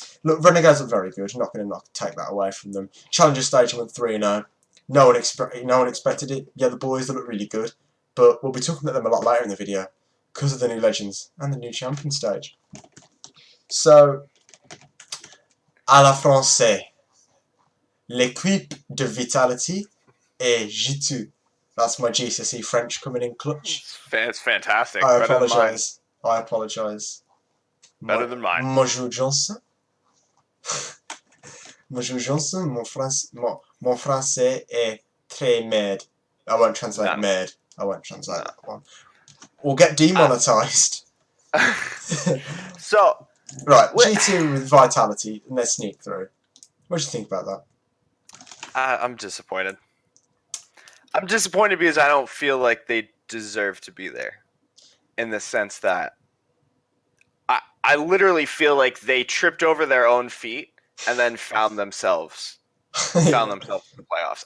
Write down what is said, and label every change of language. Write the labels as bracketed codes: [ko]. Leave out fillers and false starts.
[en] Look, Renegades look very good. Not going to take that away from them. Challenger stage went 3-0. No one expected it. Yeah, the boys, they look really good. But we'll be talking about them a lot later in the video because of the new Legends and the new Champion stage. So, [fr] à la française. L'équipe de Vitality est G2. [en] That's my GCSE French coming in clutch. It's fantastic. I Better apologise. I apologise. Better than mine. [fr] Bonjour Johnson. Bonjour Johnson. Mon français est très merde. [en] I won't translate merde. I won't translate that one. We'll get demonetised. So, right, G2 with Vitality and their sneak through. What do you think about that? I'm disappointed. I'm disappointed because I don't feel like they deserve to be there, in the sense that I literally feel like they tripped over their own feet and then found themselves in the playoffs.